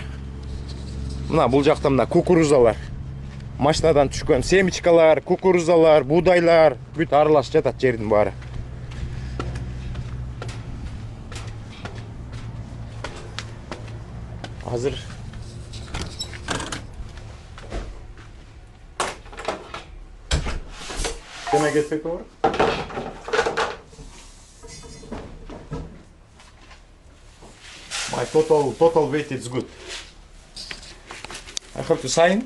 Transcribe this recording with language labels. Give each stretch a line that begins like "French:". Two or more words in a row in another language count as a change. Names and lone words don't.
Kyrgyz: Мына бул жакта мына кукурузалар, машинадан түшкөн семечкалар, кукурузалар, буудайлар бүт аралаш жатат жердин баары.
English: Азыр Can I get paper? My total weight is good. I have to sign?